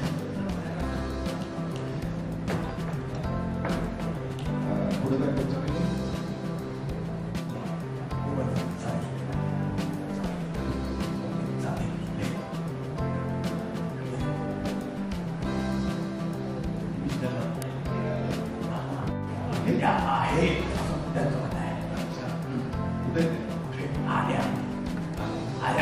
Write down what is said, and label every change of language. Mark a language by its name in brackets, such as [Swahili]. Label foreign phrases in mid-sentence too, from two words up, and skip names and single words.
[Hindi] थोड़ा सा कुछ नहीं [Indonesian] tidak baik dan benar. [Hindi] उधर [Indonesian] Ada.